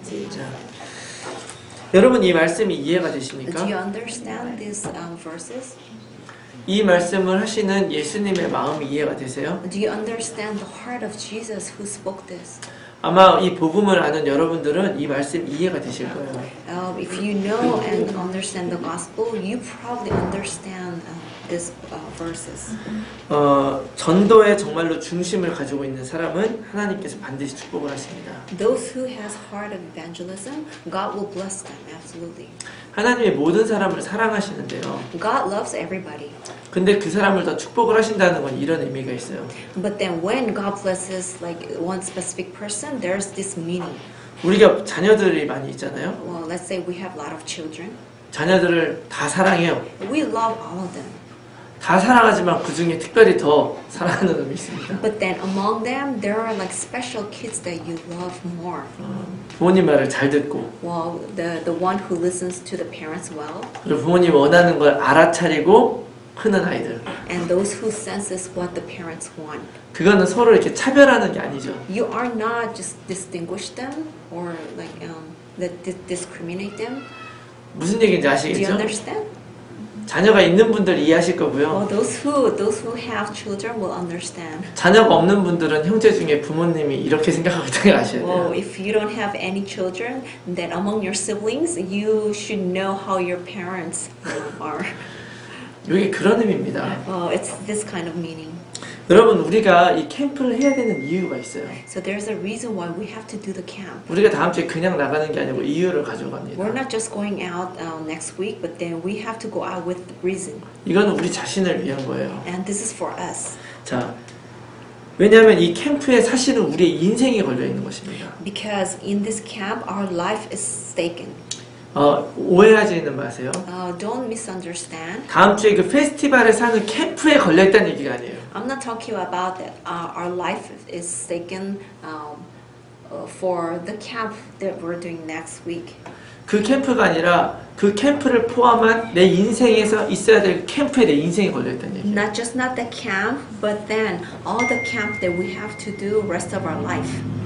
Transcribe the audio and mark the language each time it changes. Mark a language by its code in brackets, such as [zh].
[ko] 자, 여러분 이 말씀이 이해가 [en] Do [ko] 되십니까? [en] you understand these verses? [ko] 이 말씀을 하시는 예수님의 마음이 이해가 되세요? [en] Do you understand the heart of Jesus who spoke this? [ko] 아마 이 복음을 아는 여러분들은 이 말씀 이해가 되실 거예요. [en] If you know and understand the gospel, you probably understand these verses. [ko] 전도에 정말로 중심을 가지고 있는 사람은 하나님께서 반드시 축복을 하십니다. [en] Those who has heart of evangelism, God will bless them absolutely. [ko] 하나님의 모든 사람을 사랑하시는데요. [en] God loves everybody. [ko] 근데 그 사람을 더 축복을 하신다는 건 이런 의미가 있어요. [en] But then when God blesses like one specific person, there's this meaning. [ko] 우리가 자녀들이 많이 있잖아요. [en] Well, let's say we have a lot of children. [ko] 자녀들을 다 사랑해요. [en] We love all of them. [ko] 다 사랑하지만 그 중에 특별히 더 사랑하는 놈이 있습니다. [en] But then among them, there are like special kids that you love more. [ko] 부모님 말을 잘 듣고 [en] Well, the one who listens to the parents well, [ko] 그리고 부모님 원하는 걸 알아차리고 크는 아이들. [en] and those who senses what the parents want. [ko] 그거는 서로 이렇게 차별하는 게 아니죠. [en] You are not just distinguish them or like discriminate them. [ko] 무슨 얘기인지 [en] Do you [ko] 아시겠죠? [en] understand? [ko] 자녀가 있는 분들 이해하실 [en] Well, [ko] 거고요. [en] those who have children will understand. [ko] 자녀가 없는 분들은 형제 중에 부모님이 이렇게 생각하고 있다는 걸 아셔야 [en] Well, [ko] 돼요. [en] if you don't have any children, then among your siblings, you should know how your parents are. [ko] 이게 그런 의미입니다. [en] It's this kind of meaning. [ko] 여러분 우리가 이 캠프를 해야 되는 이유가 있어요. [en] So there's a reason why we have to do the camp. [ko] 우리가 다음 주에 그냥 나가는 게 아니고 이유를 [en] We're [ko] 가져갑니다. [en] not just going out next week, but then we have to go out with the reason. [ko] 이거는 우리 자신을 위한 거예요. [en] And this is for us. [ko] 자, 왜냐하면 이 캠프에 사실은 우리의 인생이 걸려 있는 것입니다. [en] Because in this camp, our life is staken. [ko] 오해하지는 마세요. [en] Don't misunderstand. [ko] 다음 주에 그 페스티벌에 사는 캠프에 걸려 있다는 얘기가 아니에요. [en] I'm not talking about that. Our life is staken for the camp that we're doing next week. [ko] 그 캠프가 아니라 그 캠프를 포함한 내 인생에서 있어야 될 캠프에 내 인생이 걸려 있다는 얘기예요. [en] Not just not the camp, but then all the camp that we have to do rest of our life.